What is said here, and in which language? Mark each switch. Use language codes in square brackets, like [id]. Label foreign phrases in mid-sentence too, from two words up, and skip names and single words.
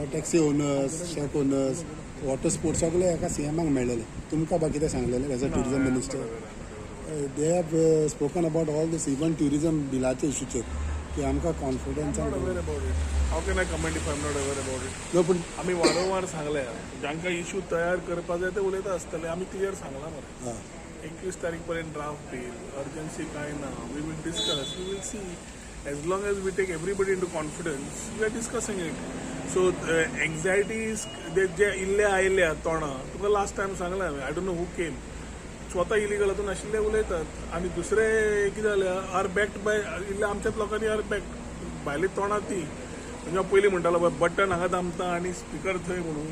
[en] taxi owners, shack owners, water sports [kok] सगळे एका सीएमाक मेळलेले. तुमकां बाकी कितें सांगलेले [en] as a tourism minister? They have spoken about all this even tourism [kok] बिलाच्या इशूचेर की आमकां कॉन्फिडन्सान. [en] How can I comment if I am not aware about it? No, [kok] पण आम्ही वारंवार सांगले जांकां इशू तयार करपा जाय ते उलयता आसतले. आमी क्लियर सांगला मरे 21 तारीख पर्यंत ड्राफ्ट येईल. अर्जन्सी काय ना. [en] We will discuss, we will see. As long as we take everybody into confidence we are discussing it. [kok] सो एन्झायटीज जे इल्ले आयल्या तोंडां, तुका लास्ट टायम सांगलें हांवें, [en] I don't know who came, [kok] स्वता इलिगल हातून आशिल्ले उलयतात आनी दुसरे कितें जालें [en] are backed by [kok] इल्ले आमच्याच लोकांनी [en] are backed [kok] भायली तोंडां ती. म्हणजे पयलीं म्हणटालो बटन हांगा दामता आनी स्पिकर थंय म्हणून.